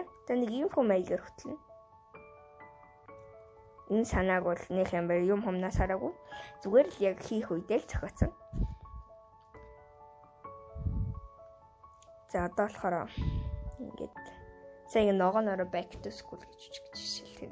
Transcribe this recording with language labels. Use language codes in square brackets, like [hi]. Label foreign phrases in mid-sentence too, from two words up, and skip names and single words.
[mn] Та нэг инфо маягаар хөтлөнө. Энэ санааг бол нэг юм бай юм хумнаас хараагүй. Зүгээр л яг хийх үедээ л зохиоцсон. За одоо болохоор ингээд сайн ногооноор [en] back to school [mn] гэж шилжүүлдэг.